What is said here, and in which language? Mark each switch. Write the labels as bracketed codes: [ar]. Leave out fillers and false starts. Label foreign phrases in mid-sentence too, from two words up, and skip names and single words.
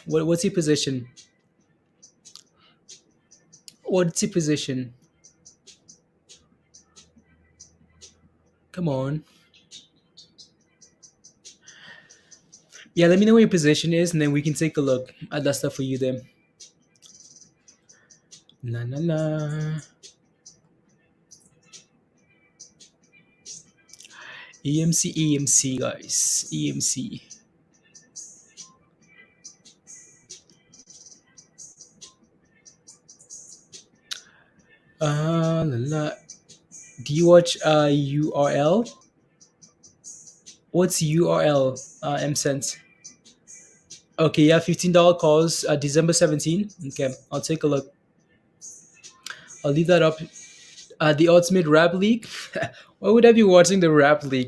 [en] What's your position? What's your position? Come on. Yeah, let me know what your position is, and then we can take a look at that stuff for you then. Na na na. EMC, guys. EMC. La, la. Do you watch URL? What's URL? MSense. Okay, yeah, $15 calls, December 17. Okay, I'll take a look. I'll leave that up. The Ultimate Rap League. Why would I be watching the Rap League?